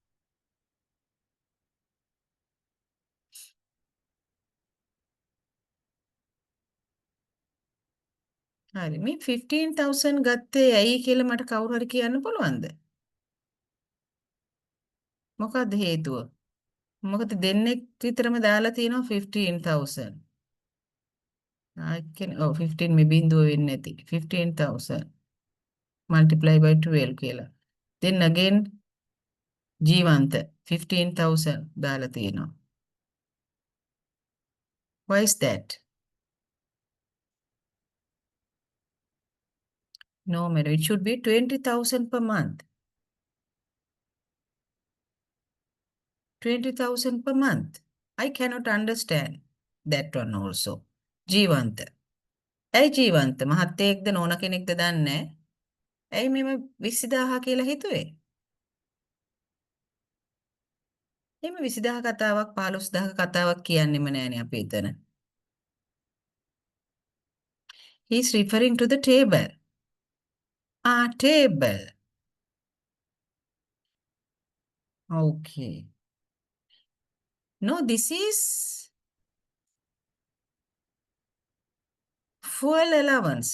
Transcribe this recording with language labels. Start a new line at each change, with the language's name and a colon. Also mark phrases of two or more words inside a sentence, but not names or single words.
Sinhala: හරි මේ 15,000 ගත්තේ ඇයි කියලා මට කවුරු හරි කියන්න පුළුවන්ද? මොකක්ද හේතුව? මොකද දෙන්නෙක් විතරම දාලා තියෙනවා 15,000.
English: I can,
Sinhala: oh 15 මේ බිංදුව වෙන්නේ නැති.
English: 15,000 multiply by 12 කියලා. Then again
Sinhala: ජීවන්ත 15,000 දාලා තියෙනවා.
English: Why is that? No matter, it should be 20,000 per month. 20,000 per month. I cannot understand that one also.
Sinhala: ජීවන්ත. ඇයි ජීවන්ත? මහත්තයෙක්ද නෝන කෙනෙක්ද දන්නේ නැහැ. ඇයි මෙම 20,000 කියලා හිතුවේ? එහෙම 20,000 කතාවක් 15,000 කතාවක් කියන්නෙම නෑනේ අපි එතන.
English: He is referring to the table. Table. Okay. No, this is fuel allowance.